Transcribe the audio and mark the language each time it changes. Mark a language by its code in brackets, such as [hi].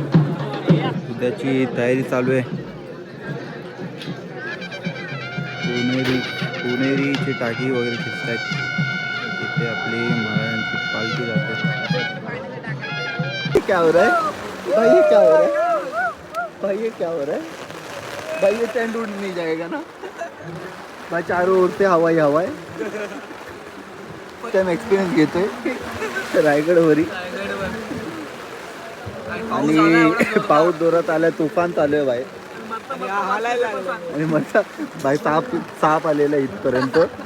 [mr] उद्याची तयारी चालू आहे. पुणेरीची टाकी वगैरे खिचतायत. तिथे आपली महाराजांची पालखी जाते. [hi] क्या हो रहा है भाई? ये क्या हो रहा है भाई? ये क्या हो रहा है भाई? ये टेंट उड़ नहीं जाएगा ना भाई? चारों ओर से हवा ही हवा [mr] आहे. टाइम एक्सपिरियन्स घेतोय रायगडवरी. आणि पाऊस जोरात आलाय, तुफान चालू आहे बाहेर. आणि मग बाई साप आलेला इथपर्यंत.